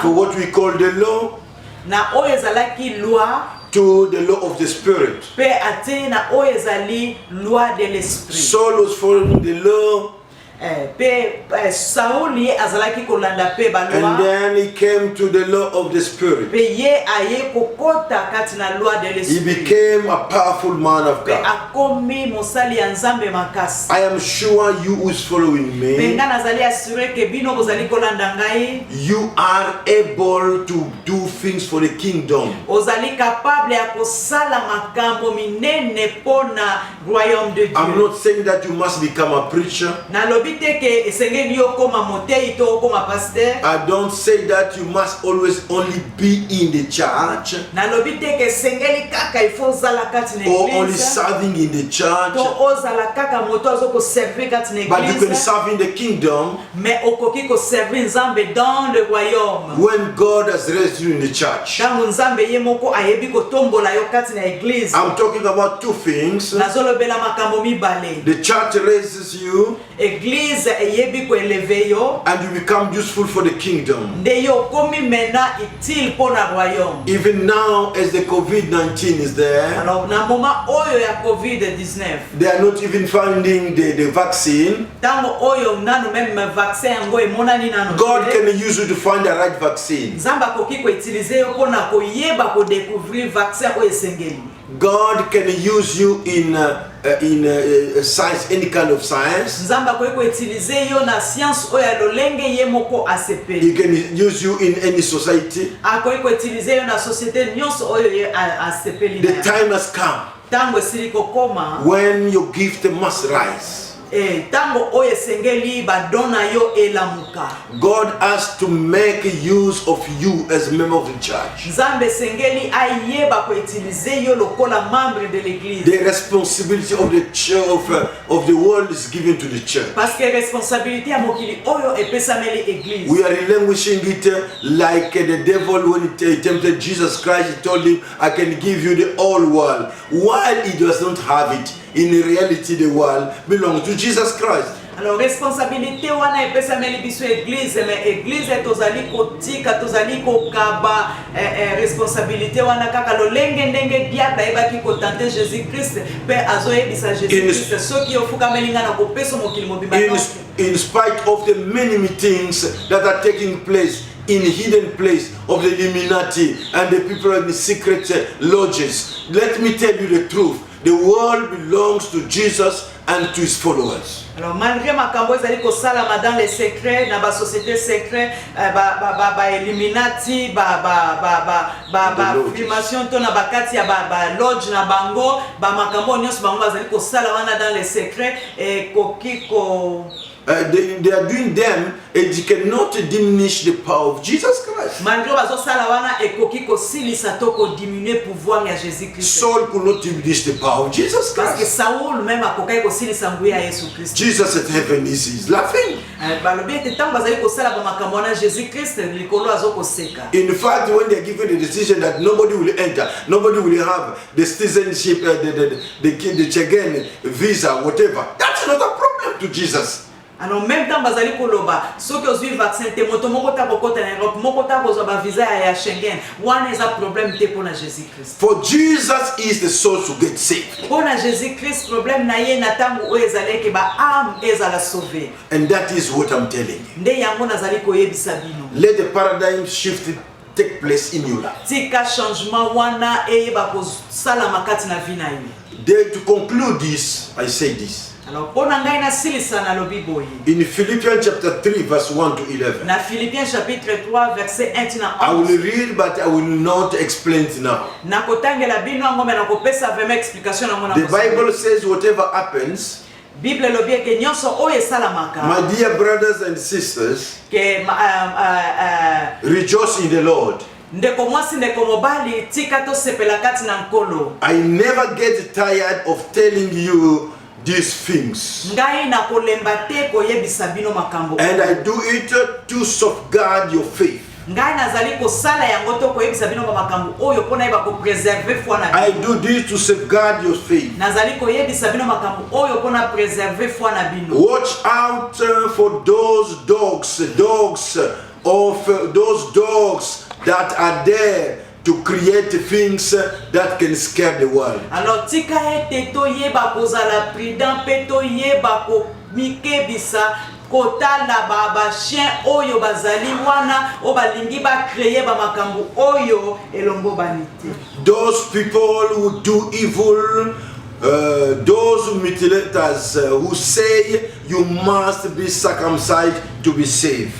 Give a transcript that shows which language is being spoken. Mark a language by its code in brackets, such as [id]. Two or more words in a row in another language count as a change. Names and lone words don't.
[en] for what we call the law, [ln] na oyo ezalaki loi. [en] to the law of the Spirit. [ln] Pe ate na oyo ezali [fr] loi de l'esprit. [en] Saul was following the law. [ln] Sauli azalaki kolanda pe ba loi. [en] And then he came to the law of the Spirit. [ln] Pe ye aye kokota kati na [fr] loi de [en] He [ln] l'esprit. [en] became a powerful man of [ln] Pe [en] God. [ln] akomi mosali ya Nzambe makasi. [en] I am sure you who is following [ln] Pe [en] me, [ln] nga nazali assuré ke bino bozali kolanda ngai. [en] you are able to do things for the kingdom. [ln] Ozali capable ya kosala makambo minene pona [fr] royaume de Dieu. [en] I'm not saying that you must become a preacher. [ln] Nalobi te ke esengeli yo koma motei to koma pasteur. [en] I don't say that you must always only be in the church [ln] Nalobi te ke esengeli kaka ifo zala kati na [en] or only [ln] église. [en] serving in the church, [ln] To ozala kaka moto azoko servir kati na [en] but you can [ln] église. [en] serve in the kingdom [ln] Mais okoki ko servir Nzambe [fr] dans le royaume. [en] when God has raised you in the church. [ln] Tango Nzambe ye moko ayebi kotombola yo kati na église. [en] I'm talking about two things. [ln] Nazolobela makambo mibale. [en] The church raises you [ln] Église eyebi ko eleve yo. [en] and you become useful for the kingdom. [ln] Nde yo komi mena utile pona royaume. [en] Even now, as the COVID-19 is there, [ln] Alors na moment oyo ya COVID-19. [en] they are not even finding the vaccine. [ln] Tango oyo nanu [fr] même vaccin [ln] yango emonani nanu. [en] God can use you to find the right vaccine. [ln] Nzambe akoki ko utiliser yo pona koyeba ko découvrir vaccin oyo esengeli. [en] God can use you in science, any kind of science. [ln] Nzambe akoki ko utiliser yo na science oyo ya lolenge ye moko [en] He [ln] asepeli. [en] can use you in any society. [ln] Akoki ko utiliser yo na société nyonso oyo ye asepeli [en] The [ln] na. [en] time has come [ln] Tango esili kokoma. [en] when your gift must rise. [ln] Tango oyo esengeli badona yo elamuka. [en] God has to make use of you as a member of the church. [ln] Nzambe esengeli ayeba ko utiliser yo lokola [fr] membre de l'église. [en] The responsibility of the church of the world is given to the church. [fr] Parce que [ln] responsabilité ya mokili oyo epesameli église. [en] We are relinquishing it like the devil when he tempted Jesus Christ. He told him, I can give you the whole world. While he does not have it, in reality the world belongs to Jesus Christ. [ln] Alors responsabilité wana epesameli biso église, [fr] mais église [ln] tozali kotika tozali kokaba responsabilité wana kaka lolenge ndenge diable ebaki kotante Jésus Christ pe azoyebisa Jésus Christ soki ofukameli nga na kopesa mokili mobimba. [en] In spite of the many things that are taking place in hidden place of the Illuminati and the people in the secret lodges, let me tell you the truth. The world belongs to Jesus and to his followers. [ln] Alors malgré makambo ezali kosalama [fr] dans les secrets [ln] na ba [fr] société secret [ln] ba Illuminati ba formation to na bakati ya ba lodge na bango ba makambo nyonso bango bazali kosala wana [fr] dans les secrets [ln] kokiko [en] they are doing them, and you cannot diminish the power of Jesus Christ. [ln] Malgré bazosala wana ekoki kosilisa to ko [fr] diminuer pouvoir [ln] ya Jésus Christ. [en] Saul could not diminish the power of Jesus [fr] Parce que [en] Christ. [ln] Saul même akokai kosilisa nguya ya Yesu Christ. [en] Jesus at heaven is laughing. [ln] Balobi ete tango bazali kosala ba makambo na Jésus Christ likolo azokoseka. [en] In fact, when they are given the decision that nobody will enter, nobody will have the citizenship, the Schengen visa, whatever, that's not a problem to Jesus. [fr] Alors même temps [ln] bazali koloba soki ozwi vaccin te moto moko ta kokota na Europe moko ta kozwa ba visa ya Schengen wana eza problème te pona Jésus Christ. [en] For Jesus is the source to get saved. [ln] Pona Jésus Christ problème na ye na tango oyo ezalaki ba âme ezala sauver. [en] And that is what I'm telling you. [ln] Nde yango nazali koyebisa bino. [en] Let the paradigm shift take place in your life. [ln] Tika changement wana eyeba kosala makati na vie na yo. [en] Then to conclude this, I say this. [ln] Alors pona ngai na silisa na lobi boye. [en] In Philippians chapter 3 verse 1 to 11. [ln] Na [fr] Philippiens chapitre 3 verset 1 [ln] tina 11. [en] I will read but I will not explain it now. [ln] Na kotangela bino ngo me na kopesa vraiment explication na mona. [en] The Bible says whatever happens, [ln] Bible lobi ke nyonso oyo esalamaka. [en] my dear brothers and sisters, [ln] Ke [en] rejoice in the Lord. [ln] ndeko mwasi ndeko mobali tika to sepela kati na nkolo. [en] I never get tired of telling you these things. [ln] Ngai na kolemba te koyebisa bino makambo. [en] And I do it to safeguard your faith. [ln] Ngai nazali kosala yango to koyebisa bino makambo oyo pona yeba ko [fr] preserver foi [ln] na bino. [en] I do this to safeguard your faith. [ln] Nazali koyebisa bino makambo oyo pona [fr] preserver foi [ln] na bino. [en] Watch out for those dogs that are there to create things that can scare the world. [ln] Alors tika ete toyeba kozala prudent pe toyeba ko mikebisa kotala ba chien oyo bazali wana o balingi ba créer ba makambo oyo elongo banite. [en] Those people who do evil, those mutilators who say you must be circumcised to be saved.